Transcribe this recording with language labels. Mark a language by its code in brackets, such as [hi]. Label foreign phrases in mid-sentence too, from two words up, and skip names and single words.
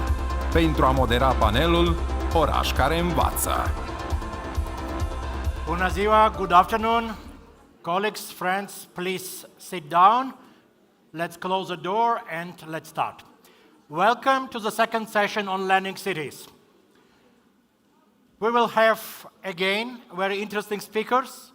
[ro] Pentru a modera panelul, Oraș care învață. Bună ziua, [en] good afternoon. Colleagues, friends, please sit down. Let's close the door and let's start. Welcome to the second session on learning cities. We will have, again, very interesting speakers.